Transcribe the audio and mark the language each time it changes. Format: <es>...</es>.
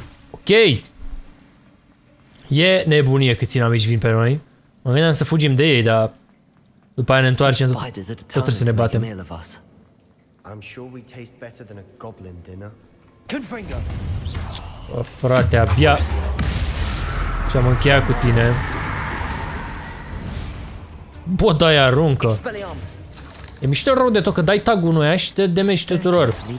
<ro>Ok. E nebunie câți inamici vin pe noi. Mă gândeam să fugim de ei, dar după aia ne întoarcem, tot trebuie să ne batem.</ro> <en>I'm sure we taste better than a goblin dinner.</en> <ro>Bă, frate, abia ce-am încheiat cu tine. Bă, dai aruncă. E mișto rău de tot că dai tag-ul unui și te demești tuturor.</ro>